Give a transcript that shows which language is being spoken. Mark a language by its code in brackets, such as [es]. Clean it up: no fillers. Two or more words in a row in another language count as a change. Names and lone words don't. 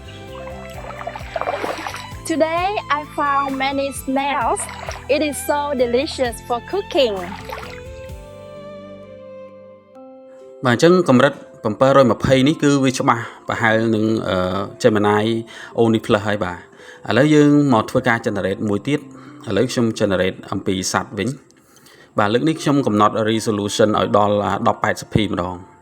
[en] Today I found many snails. It is so delicious for cooking. [km] បាទអញ្ចឹងកម្រិត 720 នេះគឺវាច្បាស់ប្រហែលនឹង Gemini Oni Plus ហើយបាទឥឡូវយើងមកធ្វើការ generate មួយទៀតឥឡូវខ្ញុំ generate អំពីសត្វវិញបាទលើកនេះខ្ញុំកំណត់ resolution ឲ្យដល់ 1080p ម្ដង